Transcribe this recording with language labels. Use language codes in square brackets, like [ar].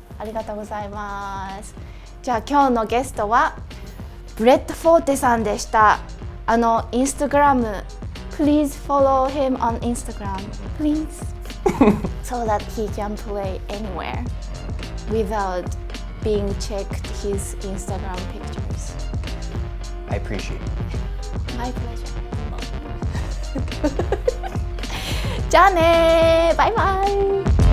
[ja] ありがとうございます。じゃあ今日のゲストはブレッド・フォーテさんでした。 [en] インスタグラム Please follow him on Instagram, please. So that he can play anywhere without being checked his Instagram pictures. I appreciate it. My pleasure. [ja] じゃあねー、バイバイ。